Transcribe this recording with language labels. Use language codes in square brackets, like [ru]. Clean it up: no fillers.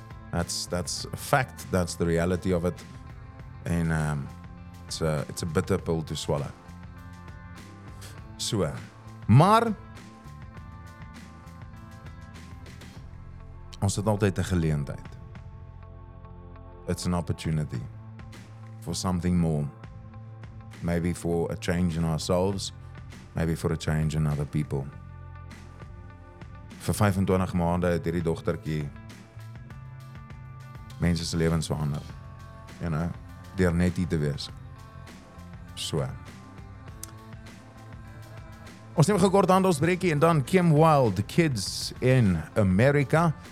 [en] That's a fact, that's the reality of it. En it's a bitter pill to swallow. [af] So, maar ons het altyd 'n geleentheid. [en] It's an opportunity for something more. Maybe for a change in ourselves. Maybe for a change in other people. [af] Vir 25 maande het hierdie dogtertjie mense se lewens verander. [en] You know, [af] deur net hier te wees. So. Ons neem gekort hand ons breekie en dan Kim Wilde, Kids in America.